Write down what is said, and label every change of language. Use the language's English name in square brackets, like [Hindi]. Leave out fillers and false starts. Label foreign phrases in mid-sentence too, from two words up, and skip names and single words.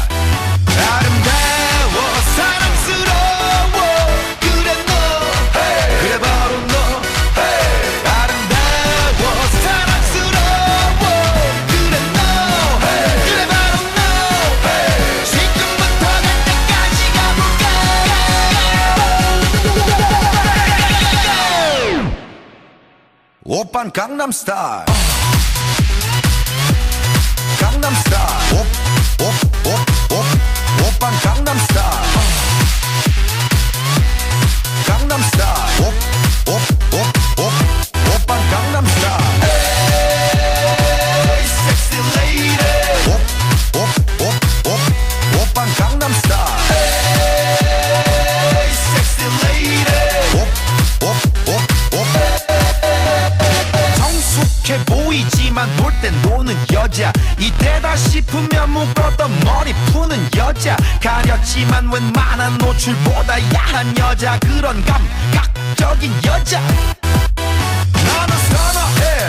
[Korean] 아름다워 사랑스러워 그래 너 그래 바로 너 아름다워 사랑스러워 그래 너 그래 바로 너 지금부터 갈 때까지 가볼까 오빤 강남스타일 Gangnam Style. Op, op, op, op, 오빤 Gangnam Style. Gangnam Style. Op, op, op, op, 오빤 Gangnam Style. [English] Hey, sexy lady. [Korean] Op, op, op, op, 오빤 Gangnam Style. [English] Hey, sexy lady. Op, op, op, op. [Korean] 성숙해 보이지만 놀 땐 노는 여자. 이때다 싶으면 묶었던 머리 푸는 여자. 가렸지만 웬만한 노출보다 야한 여자. 그런 감각적인 여자 나는 선호해.